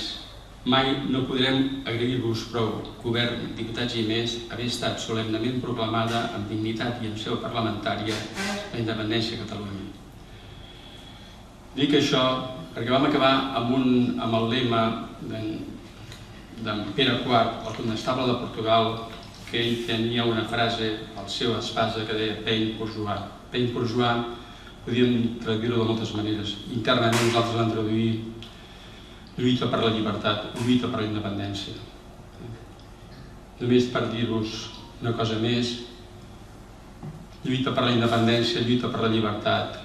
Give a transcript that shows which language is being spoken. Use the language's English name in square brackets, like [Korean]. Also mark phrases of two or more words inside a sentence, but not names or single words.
[Catalan] Mai no podrem agrair-vos prou, govern, diputats i més, haver estat solemnement proclamada amb dignitat i en seu parlamentària la independència de Catalunya. Dic això perquè vam acabar amb el lema d'en Pere IV, el condestable de Portugal, que ell tenia una frase al seu espasa que deia [French] peine pour joie. Peine pour joie [Catalan] podíem traduir-ho de moltes maneres. Internament nosaltres vam traduir lluita per la llibertat, lluita per la independència. Només per dir-vos una cosa més, lluita per la independència, lluita per la llibertat.